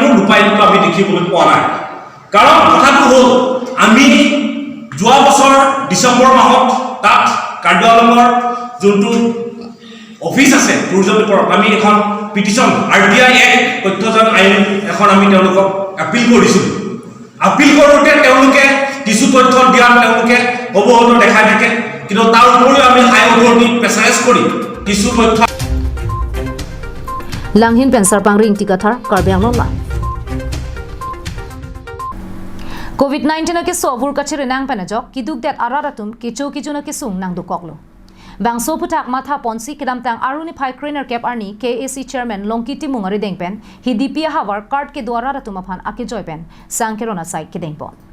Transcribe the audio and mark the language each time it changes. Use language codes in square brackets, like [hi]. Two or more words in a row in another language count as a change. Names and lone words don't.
[as] ৰূপায়িত আমি দেখিবলৈ পোৱা নাই কাৰণ কথাটো হ'ল আমি যোৱা বছৰ ডিচেম্বৰ মাহত তাত কাৰ্বি আংলঙৰ যোনটো অফিচ আছে টুৰিজমৰ ওপৰত আমি এখন পিটিশ্যন RTI তথ্যজন আইন এখন আমি তেওঁলোকক আপিল কৰিছিলোঁ আপিল কৰোঁতে তেওঁলোকে কিছু তথ্য দিয়াত তেওঁলোকে অৱগত দেখাই থাকে কিন্তু তাৰ উপৰিও আমি [en] high authority pressurise [as] কৰি কিছু তথ্য [mjw] Langhin pensar pangring tikathar Karbi Anglong Live COVID-19 ke sobur kachire nang panajok kiduk dat araratum kichu na kisung nang dukoklo bangso putak matha ponsi kedam tang aruni phai cleaner cap arni KAC chairman longkiti mungari dengpen hidipia hawar card ke dwara ratum aphan ake joypen sangkerona sai ke dengpon